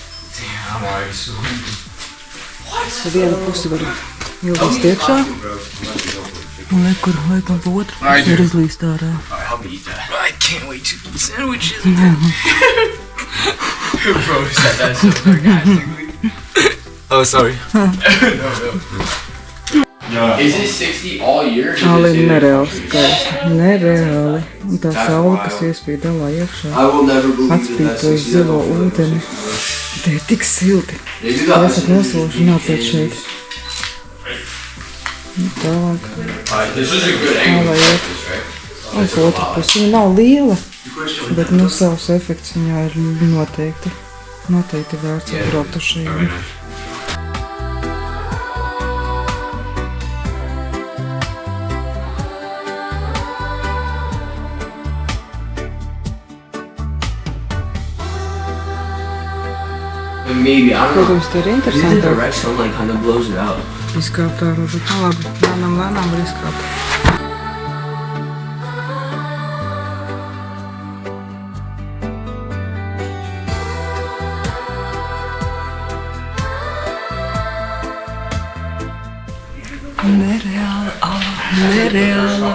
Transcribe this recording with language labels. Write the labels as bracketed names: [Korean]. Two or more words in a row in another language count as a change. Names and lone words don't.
[Latvian] Pa vienu pusi var ilgast iekšā, un nekur laikam pa otru pusi ir izlīst ārā. [English] I can't wait to eat sandwiches. Bro said that so sarcastically. Oh, sorry. Is it 60 all year? [Latvian] Ala ir nereāli skaista, nereāli. Un tā saule, kas iespīd alā iekšā, atspīd to zilo ūdeni. Te ir tik silti. Ja esat nosloši, nāciet šeit. Tālāk. [English] This is a good angle. [Latvian] Tālāk iet. Un pa otru pusi. Viņa nav liela, bet nu savs efekts viņā ir noteikti vērts atbraukt uz šejieni. [English] Maybe, I don't know. [Latvian] Protams, tie ir [English] Maybe the [Latvian] interesanti. [English] direction like kind of blows it out. [Latvian] Izkāpt ārā, bet nu labi, lēnām var izkāpt. Nereāla ala, nereāla.